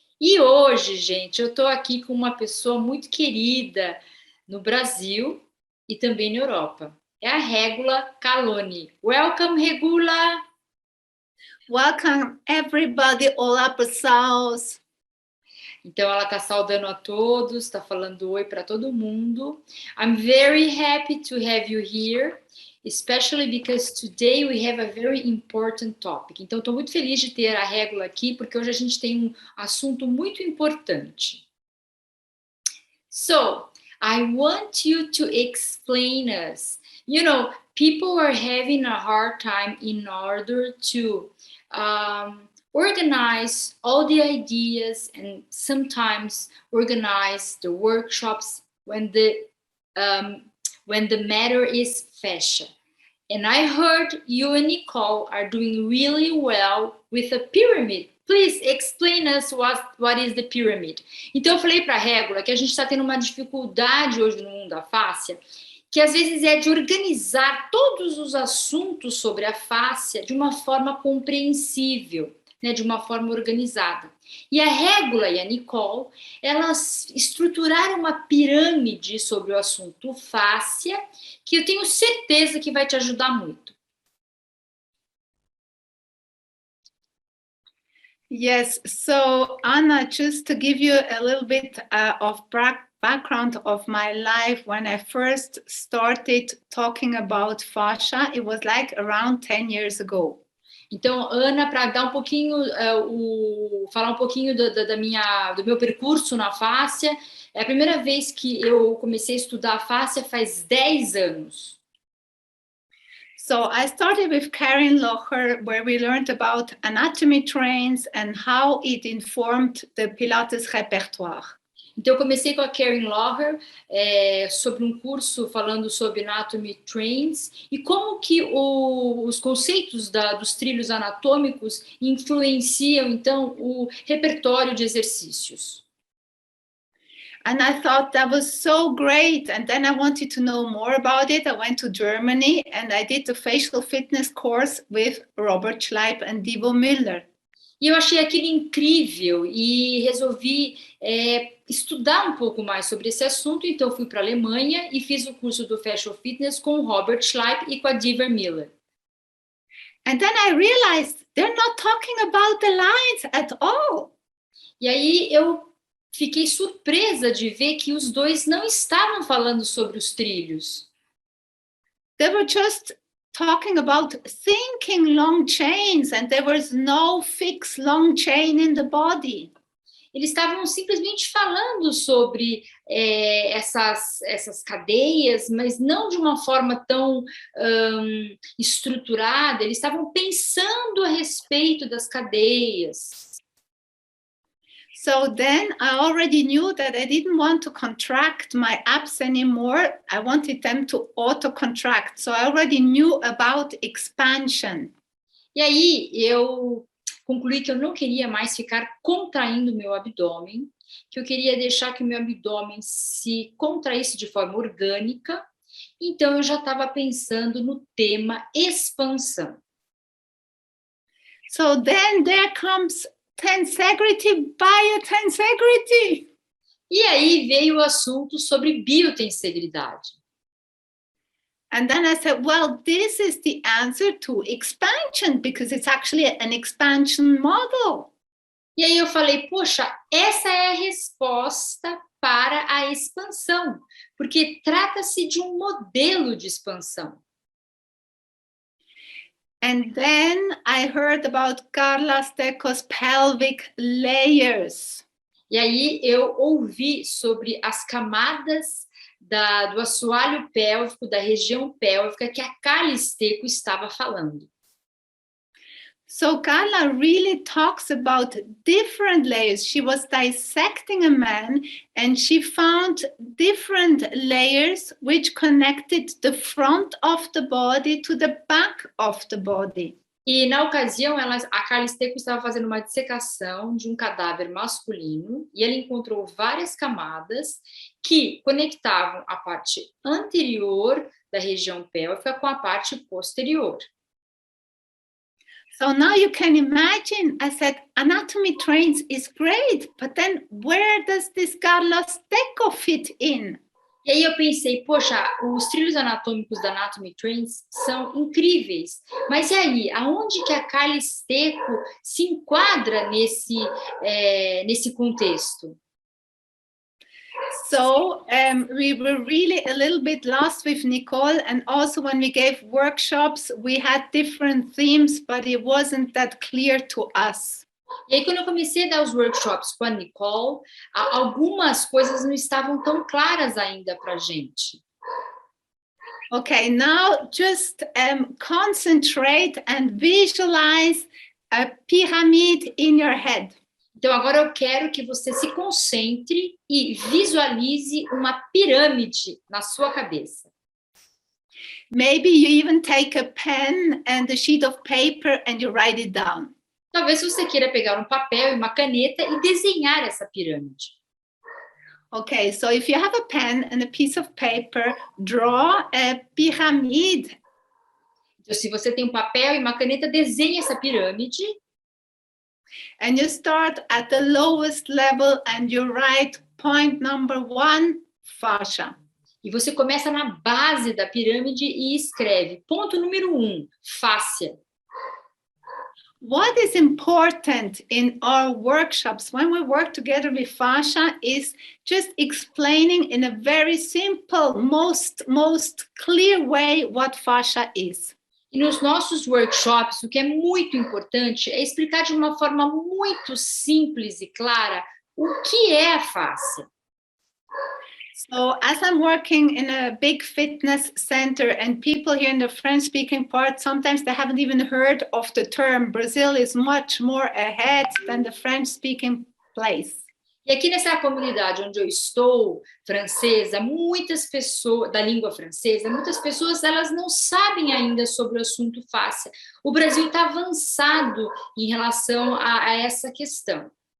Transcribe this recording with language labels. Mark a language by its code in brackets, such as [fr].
[pt] E hoje, gente, eu estou aqui com uma pessoa muito querida no Brasil e também na Europa. É a Regula Calloni. [en] Welcome, Regula! Welcome, everybody! [pt] Olá, pessoas! Então, ela está saudando a todos, está falando oi para todo mundo. [en] I'm very happy to have you here, especially because today we have a very important topic. [pt] Então, estou muito feliz de ter a Regula aqui, porque hoje a gente tem um assunto muito importante. [en] So, I want you to explain us. You know, people are having a hard time in order to organize all the ideas and sometimes organize the workshops when the matter is fascia. And I heard you and Nicole are doing really well with a pyramid. Please explain us what is the pyramid. [pt] Então eu falei para a Regula que a gente está tendo uma dificuldade hoje no mundo da fáscia, que às vezes é de organizar todos os assuntos sobre a fáscia de uma forma compreensível, né, de uma forma organizada. E a Regula e a Nicole, elas estruturaram uma pirâmide sobre o assunto fáscia, que eu tenho certeza que vai te ajudar muito. [en] Yes, so Anna, just to give you a little bit of background of my life, when I first started talking about fascia, it was like around 10 years ago. [pt] Então, Ana, para dar um pouquinho, falar um pouquinho do meu percurso na fáscia, é a primeira vez que eu comecei a estudar a fáscia faz 10 anos. [en] So I started with Karen Locher, where we learned about anatomy trains and how it informed the Pilates repertoire. [pt] Então, eu comecei com a Karen Locher sobre um curso falando sobre anatomy trains e como que os conceitos dos trilhos anatômicos influenciam, então, o repertório de exercícios. [en] And I thought that was so great. And then I wanted to know more about it. I went to Germany and I did the facial fitness course with Robert Schleip and Divo Müller. [pt] E eu achei aquilo incrível e resolvi estudar um pouco mais sobre esse assunto. Então, fui para a Alemanha e fiz o curso do Facial Fitness com o Robert Schleip e com a Divo Müller. [en] And then I realized they're not talking about the lines at all. [pt] E aí eu fiquei surpresa de ver que os dois não estavam falando sobre os trilhos. [en] They were just talking about thinking long chains, and there was no fixed long chain in the body. [pt] Eles estavam simplesmente falando sobre essas cadeias, mas não de uma forma tão estruturada. Eles estavam pensando a respeito das cadeias. [en] So then I already knew that I didn't want to contract my abs anymore. I wanted them to auto-contract. So I already knew about expansion. [pt] E aí eu concluí que eu não queria mais ficar contraindo o meu abdômen, que eu queria deixar que o meu abdômen se contraísse de forma orgânica. Então eu já estava pensando no tema expansão. [en] So then there comes tensegrity, biotensegrity. [pt] E aí veio o assunto sobre biotensegridade. [en] And then I said, well, this is the answer to expansion, because it's actually an expansion model. [pt] E aí eu falei, poxa, essa é a resposta para a expansão, porque trata-se de um modelo de expansão. [en] And then I heard about Carla Stecco's pelvic layers. [pt] E aí eu ouvi sobre as camadas do assoalho pélvico, da região pélvica, que a Carla Stecco estava falando. [en] So Carla really talks about different layers. She was dissecting a man and she found different layers which connected the front of the body to the back of the body. [pt] E na ocasião, a Carla Stecco estava fazendo uma dissecação de um cadáver masculino e ela encontrou várias camadas que conectavam a parte anterior da região pélvica com a parte posterior. [en] So now you can imagine, I said, anatomy trains is great, but then where does this Carla Stecco fit in? [pt] E aí eu pensei, poxa, os trilhos anatômicos da Anatomy Trains são incríveis, mas e aí, aonde que a Carla Stecco se enquadra nesse contexto? [en] So we were really a little bit lost with Nicole, and also when we gave workshops, we had different themes, but it wasn't that clear to us. [pt] E aí, quando eu comecei a dar os workshops com a Nicole, algumas coisas não estavam tão claras ainda para a gente. [en] Okay, now just concentrate and visualize a pyramid in your head. [pt] Então, agora eu quero que você se concentre e visualize uma pirâmide na sua cabeça. [en] Maybe you even take a pen and a sheet of paper and you write it down. [pt] Talvez você queira pegar um papel e uma caneta e desenhar essa pirâmide. [en] Okay, so if you have a pen and a piece of paper, draw a pyramid. [pt] Então, se você tem um papel e uma caneta, desenhe essa pirâmide. [en] And you start at the lowest level and you write point number 1, fascia. [pt] E você começa na base da pirâmide e escreve ponto número 1, fáscia. [en] What is important in our workshops when we work together with fascia is just explaining in a very simple, most clear way what fascia is. [pt] E nos nossos workshops, o que é muito importante é explicar de uma forma muito simples e clara o que é a fáscia. [en] So as I'm working in a big fitness center and people here in the French-speaking part, sometimes they haven't even heard of the term. Brazil is much more ahead than the French-speaking place. [pt] E aqui nessa comunidade onde eu estou, francesa, muitas pessoas, da língua francesa, muitas pessoas elas não sabem ainda sobre o assunto fáscia. O Brasil está avançado em relação a essa questão.